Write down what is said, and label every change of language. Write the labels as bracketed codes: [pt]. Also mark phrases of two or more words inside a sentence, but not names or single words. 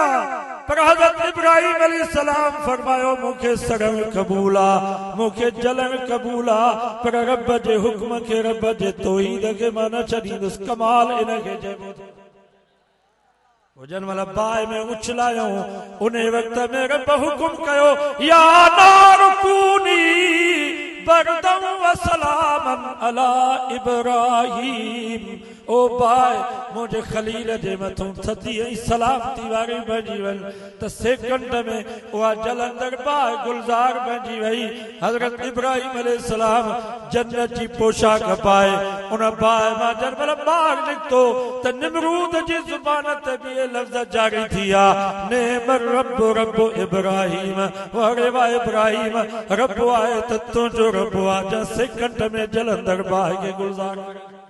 [sd] पर हज़रत इब्राहिम अलैहिस्सलाम फरमायो मूंखे सड़न क़बूल आ, मूंखे जलन क़बूल आ, पर रब जे हुक्म खे, रब जे तौहीद खे मां न छॾींदुसि। कमाल इनखे चइबो हुजन वाला बाहि में उछलायूं, उन वक़्त में रब हुकुम कयो [ar] يا نار كوني بردا وسلاما على إبراهيم. [sd] ओ बाहि मुझे खलील जे मथों थधी ऐं सलामती वारी बणिजी वञ। त सेकंड में उहा जलंदड़ बाहि गुलज़ार बणिजी वई। हज़रत इब्राहिम अलैहिस्सलाम जन्नत जी पोशाक पाए उन बाहि मां जॾहिं ॿाहिरि निकितो त निमरूद जी ज़ुबान ते बि इहे लफ़्ज़ जारी थी विया, नेमर रब रब इब्राहिम, वारे वाह इब्राहिम, रब आहे त तुंहिंजो रब आहे जो सेकंड में जलंदड़ बाहि खे गुलज़ार करे।